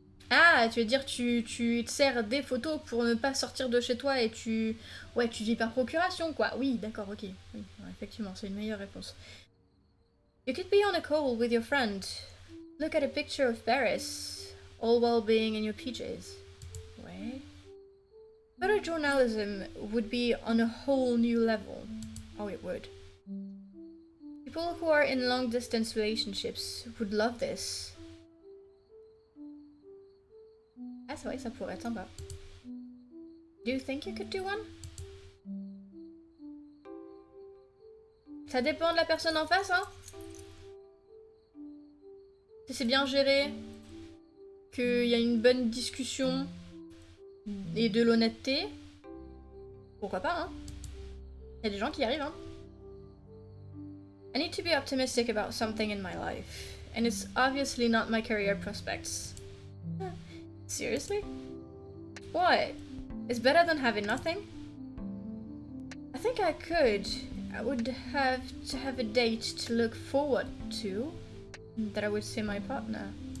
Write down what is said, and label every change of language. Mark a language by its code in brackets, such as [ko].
[fr] Ah, tu veux dire tu te sers des photos pour ne pas sortir de chez toi et tu... Ouais, tu vis par procuration, quoi. Oui, d'accord, ok. Oui, ouais, effectivement, c'est une meilleure réponse. [en] You could be on a call with your friend. Look at a picture of Paris, all while being in your PJs. Ouais. Photojournalism would be on a whole new level. Oh, it would. People who are in long-distance relationships would love this. [fr] Ah, c'est vrai que ça pourrait être sympa. [en] Do you think you could do one? [fr] Ça dépend de la personne en face, hein. Si c'est bien géré, qu'il y a une bonne discussion et de l'honnêteté, pourquoi pas, hein. Il y a des gens qui y arrivent, hein. [en] I need to be optimistic about something in my life, and it's obviously not my career prospects. Seriously? What? It's better than having nothing? I think I could. I would have to have a date to look forward to, that I would see my partner.